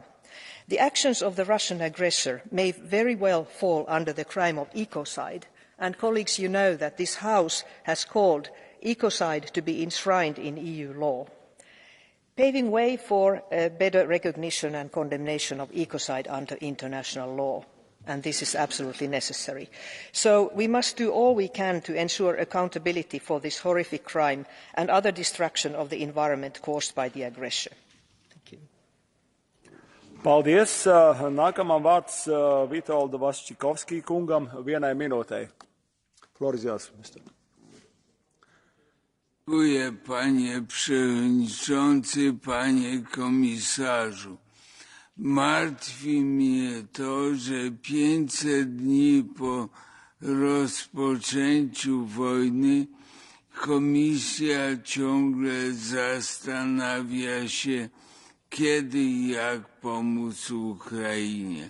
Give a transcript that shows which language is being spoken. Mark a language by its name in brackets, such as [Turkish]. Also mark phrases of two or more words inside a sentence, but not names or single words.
[English] The actions of the Russian aggressor may very well fall under the crime of ecocide, and colleagues, you know that this House has called ecocide to be enshrined in EU law, paving way for better recognition and condemnation of ecocide under international law, and this is absolutely necessary. So we must do all we can to ensure accountability for this horrific crime and other destruction of the environment caused by the aggressor. Thank you. [Latvian] Paldies. Nākamā vārds Vitolda Vaščikovskī kungam vienai minūtei. [English] Floor is yours, Mr. [Polish] Dziękuję, panie przewodniczący, panie komisarzu. Martwi mnie to, że 500 dni po rozpoczęciu wojny Komisja ciągle zastanawia się, kiedy i jak pomóc Ukrainie.